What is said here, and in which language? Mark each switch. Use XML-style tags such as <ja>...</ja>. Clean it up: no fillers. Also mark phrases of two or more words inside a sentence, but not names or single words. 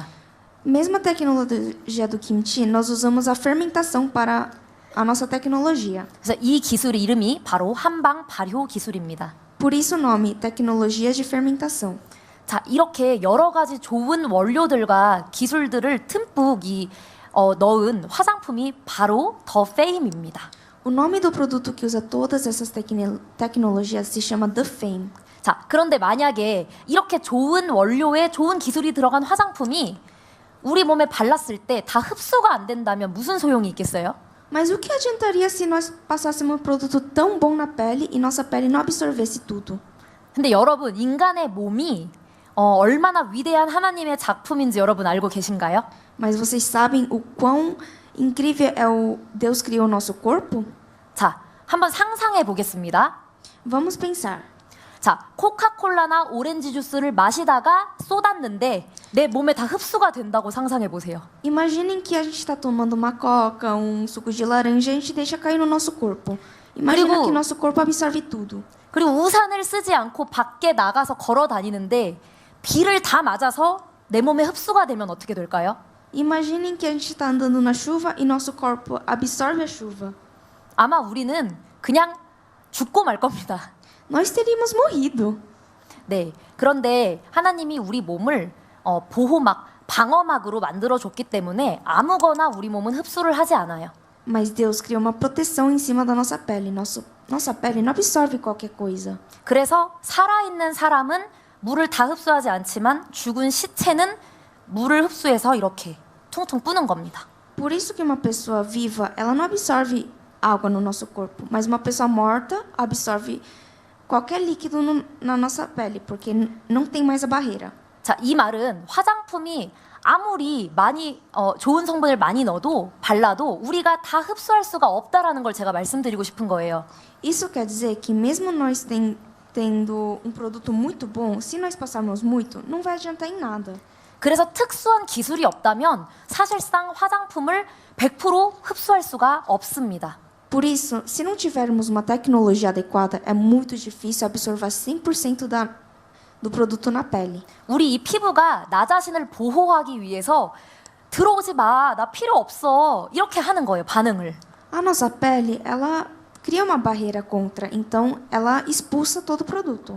<pt>Mesmo a tecnologia do kimchi, nós usamos a fermentação para a nossa tecnologia.</pt> <ko>그래서 이 기술의 이름이 바로 한방 발효 기술입니다.</ko> <pt>Por isso o nome, tecnologia de fermentação.</pt> <ko>자, 이렇게 여러 가지 좋은 원료들과 기술들을 듬뿍 넣은 화장품이 바로 더 페임입니다.</ko> <pt>O nome do produto que usa todas essas tecnologias se chama The Fame.</pt> <ko>자, 그런데 만약에 이렇게 좋은 원료에 좋은 기술이 들어간 화장품이 우리 몸에 발랐을 때 다 흡수가 안 된다면 무슨 소용이 있겠어요?</ko> <pt>Mas o que adiantaria se nós passássemos um produto tão bom na pele e nossa pele não absorvesse tudo?</pt> <ko>근데 여러분, 인간의 몸이 얼마나 위대한 하나님의 작품인지 여러분 알고 계신가요?</ko> <pt>Mas vocês sabem o quão incrível é o Deus criou o nosso corpo?</pt> <ko>자, 한번 상상해 보겠습니다.</ko> <pt>Vamos pensar.</pt> <ko>자, 코카콜라나 오렌지 주스를 마시다가 쏟았는데 내 몸에 다 흡수가 된다고 상상해 보세요.</ko> <pt>Imaginem que a gente está tomando uma coca, suco de laranja e a gente deixa cair no nosso corpo. Imagina</pt> <ko>그리고-</ko> <pt>que nosso corpo absorve tudo.</pt> <ko>그리고 우산을 쓰지 않고 밖에 나가서 걸어 다니는데 비를 다 맞아서 내 몸에 흡수가 되면 어떻게 될까요?</ko> <pt>Imaginem que a gente está andando na chuva e nosso corpo absorve a chuva.</pt> <ko>아마 우리는 그냥 죽고 말 겁니다.</ko> <pt>Nós teríamos morrido.</pt> <ko>네. 그런데 하나님이 우리 몸을 보호막, 방어막으로 만들어줬기 때문에 아무거나 우리 몸은 흡수를 하지 않아요.</ko> <pt>Mas Deus criou uma proteção em cima da nossa pele. Nossa pele não absorve qualquer coisa.</pt> <ko>그래서 살아있는 사람은 물을 다 흡수하지 않지만 죽은 시체는 물을 흡수해서 이렇게 퉁퉁 뿌는 겁니다.</ko> <pt>Por isso que uma pessoa viva, ela não absorve água no nosso corpo, mas uma pessoa morta absorve qualquer líquido na nossa pele, porque não tem mais a barreira.</pt> <ko>자, 이 말은 화장품이 아무리 많이 좋은 성분을 많이 넣어도 발라도 우리가 다 흡수할 수가 없다라는 걸 제가 말씀드리고 싶은 거예요.</ko> <pt>Isso quer dizer que mesmo nós tendo um produto muito bom, se nós passarmos muito, não vai adiantar em nada.</pt> <ko>그래서 특수한 기술이 없다면 사실상 화장품을 100% 흡수할 수가 없습니다.</ko> <pt>Por isso, se não tivermos uma tecnologia adequada, é muito difícil absorver 100% do produto na pele.</pt> <ko>우리 이 피부가 나 자신을 보호하기 위해서 들어오지 마, 나 필요 없어. 이렇게 하는 거예요, 반응을.</ko> <pt>A nossa pele, ela cria uma barreira contra, então ela expulsa todo o produto.</pt>